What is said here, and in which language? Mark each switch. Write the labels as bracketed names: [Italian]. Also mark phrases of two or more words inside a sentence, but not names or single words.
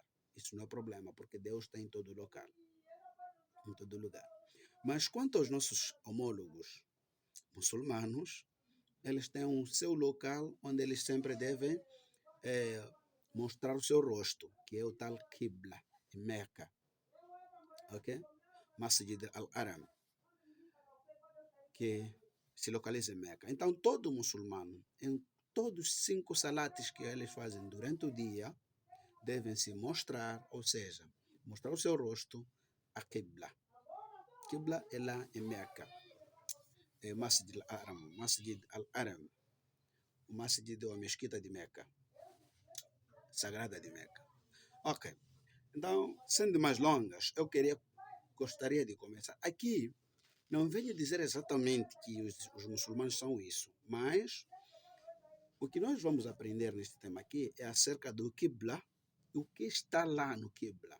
[Portuguese] Isso não é problema, porque Deus está em todo local, em todo lugar. Mas quanto aos nossos homólogos muçulmanos, eles têm um seu local onde eles sempre devem mostrar o seu rosto, que é o tal Qibla, em Meca, ok? Masjid al-Haram, que se localiza em Meca. Então, todo muçulmano, em todos os 5 salates que eles fazem durante o dia, devem se mostrar, ou seja, mostrar o seu rosto a Qibla. Qibla é lá em Meca, é Masjid al-Haram, o Masjid ou a mesquita de Meca, sagrada de Meca. Ok, então, sendo mais longas, gostaria de começar. Aqui, não venho dizer exatamente que os muçulmanos são isso, mas o que nós vamos aprender neste tema aqui é acerca do Qibla, o que está lá no Qibla.